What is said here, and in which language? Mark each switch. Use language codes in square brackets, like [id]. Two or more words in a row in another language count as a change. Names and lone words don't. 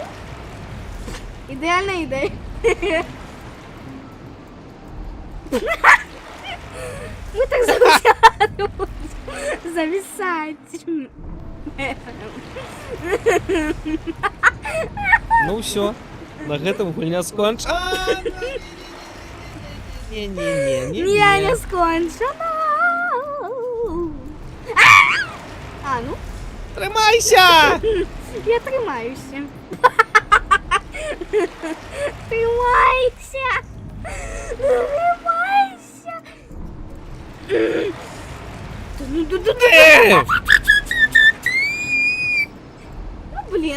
[uk] Ідеальна ідея. [ru] Мы так зависать. Ну все. [be] На гэтым гульня скончена. Не скончено. [ru] А, ну? [uk] Тримайся! Я тримаюся. Тримайся! [ru] Ну, блін.